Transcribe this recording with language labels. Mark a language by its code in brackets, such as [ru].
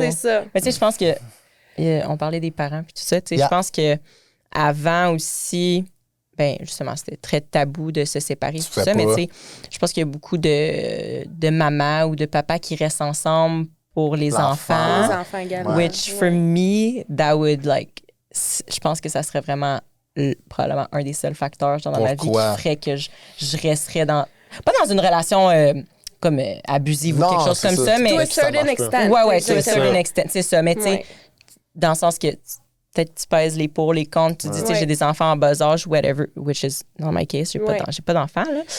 [fr] C'est ça. Mais tu sais, je pense que... on parlait des parents, puis tout ça, tu sais, je pense que avant aussi... Ben justement, c'était très tabou de se séparer, tout ça. Mais tu sais, je pense qu'il y a beaucoup de mamans ou de papas qui restent ensemble pour les enfants. Les enfants également. [en] Which, for me, that would, like... [fr] Je pense que ça serait vraiment probablement un des seuls facteurs dans ma vie qui ferait que je resterais dans... Pas dans une relation... comme abusive ou quelque chose comme ça, mais... [en] To a certain extent. [fr] Ouais, [en] to a certain extent, [fr] c'est ça. Mais tu sais, dans le sens que peut-être tu pèses les pour, les contre, tu dis, tu sais, j'ai des enfants en bas âge, [en] whatever, which is not my case, [fr] j'ai pas d'enfants, là.